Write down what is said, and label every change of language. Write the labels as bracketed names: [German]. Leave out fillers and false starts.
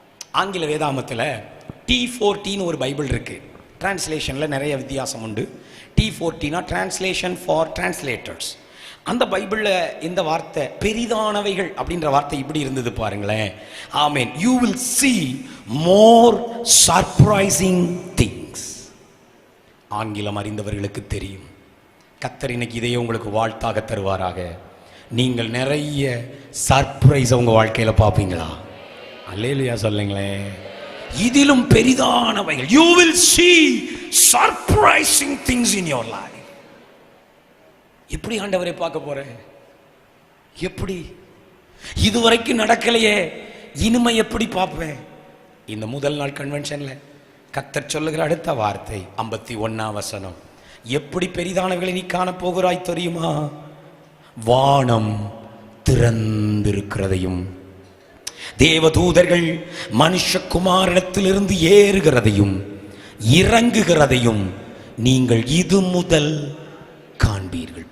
[Tamil] ஆங்கில வேதாமத்தில் T14 ஒரு Bible இருக்கு. டிரான்ஸ்லேஷனில் நிறைய வித்தியாசம் உண்டு. T14 translation for translators. அந்த பைபிளில் இந்த வார்த்தை பெரிதானவைகள் அப்படின்ற வார்த்தை இப்படி இருந்தது பாருங்களேன். ஆமென். [English] You will see more surprising things. [Tamil] ஆங்கிலம் அறிந்தவர்களுக்கு தெரியும். கர்த்தர் இன்னைக்கு இதையே உங்களுக்கு வாழ்த்தாக தருவாராக. நீங்கள் நிறைய சர்ப்ரைஸ் உங்க வாழ்க்கையில பார்ப்பீங்களா? அல்லேலூயா சொல்லுங்களேன். இதிலும் பெரிதானவைகள். [English] you will see surprising things in your life. [Tamil] எப்படி ஆண்டவரை பார்க்க போறேன்? எப்படி இதுவரைக்கும் நடக்கலையே, இனிமை எப்படி பார்ப்பேன்? இந்த முதல் நாள் கன்வென்ஷன்ல கர்த்தர் சொல்லுகிற அடுத்த வார்த்தை 51ஆம் வசனம். எப்படி பெரிதானவைகளை நீ காண போகிறாய் தெரியுமா? வானம் திறந்திருக்கிறதையும் தேவதூதர்கள் மனுஷகுமாரனிடத்திலிருந்து ஏறுகிறதையும் இறங்குகிறதையும் நீங்கள் இது முதல் காண்பீர்கள்.